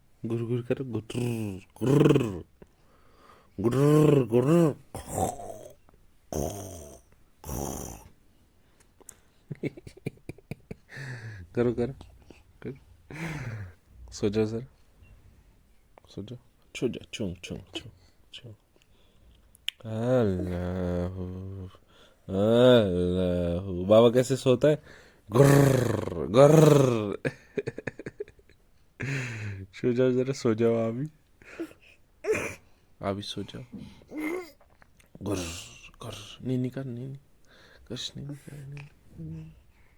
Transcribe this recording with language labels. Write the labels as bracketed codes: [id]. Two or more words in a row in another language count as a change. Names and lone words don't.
[hi] गुर गुर करो गुर गुर गुर गुर। करो करो करो। सो जाओ सर, सो जाओ, छो जाओ, छो छो छो छो। अल्लाह अल्लाह। बाबा कैसे सोता है? गुर्र गुर्र। सो जाओ जरा, सो जाओ अभी, अभी सो जाओ। गुर्र गुर्र नीनी कर नीनी, कश नीनी कर नीनी।